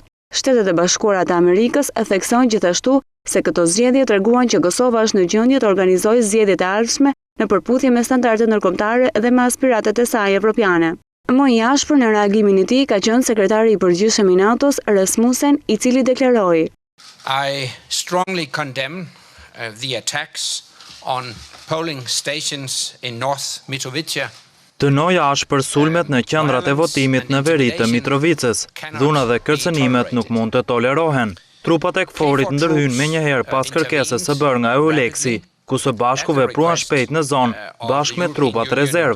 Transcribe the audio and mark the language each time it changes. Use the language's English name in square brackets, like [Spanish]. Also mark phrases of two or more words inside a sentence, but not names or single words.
[Albanian] Shtetet e Bashkuara të Amerikës theksojnë gjithashtu se këto zgjedhje treguan që Kosova është në gjendje të organizojë zgjedhjet e ardhshme në përputhje me standardet ndërkombëtare dhe me aspiratet e saj evropiane. Më i ashpër në reagimin e tij ka qenë sekretari i përgjithshëm i NATO-s Rasmussen, i cili deklaroi: [English] I strongly condemn the attacks on polling stations in North Mitrovica. [Albanian] Dënoj ashpër sulmet në qendrat e votimit në veri të Mitrovicës. Dhuna dhe kërcënimet nuk mund të tolerohen. Trupat e KFOR-it ndërhyn menjëherë pas kërkesës së bërë nga EULEX-i, ku së bashku vepruan shpejt në zonë bashkë me trupat rezervë.